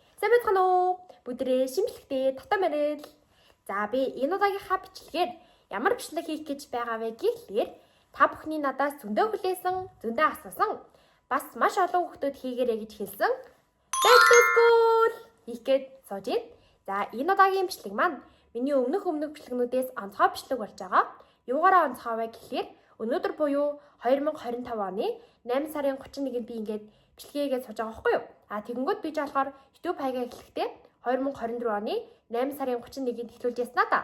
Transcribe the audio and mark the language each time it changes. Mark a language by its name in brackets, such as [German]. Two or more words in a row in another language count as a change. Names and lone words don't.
[Mongolian] Сайн байна уу? Бүдрээ шимжлэхдээ татаа мэрэл. За би энэ удаагийнхаа бичлэгээр ямар бичлэг хийх гэж байгаа вэ гэхлээр та бүхний надаас зөндөө хүлээсэн, зөндөө асуусан, бас маш олон хүмүүс хийгээрэй гэж хэлсэн. [English] Back to school хийх гээд сууж байна. [Mongolian] За энэ удаагийн бичлэг маань миний өмнөх бичлэгнүүдээс онцгой бичлэг болж байгаа. Юугаараа онцгой вэ гэхлээр өнөөдөр буюу 2025 оны 8 сарын 31-нд би ингээд бичлэгээгээ сууж байгаа байхгүй юу? Тэгэнгүүт би ч болохоор YouTube хаягаа эхлэхдээ 2024 оны 8 сарын 31-нд эхлүүлж яснаа да.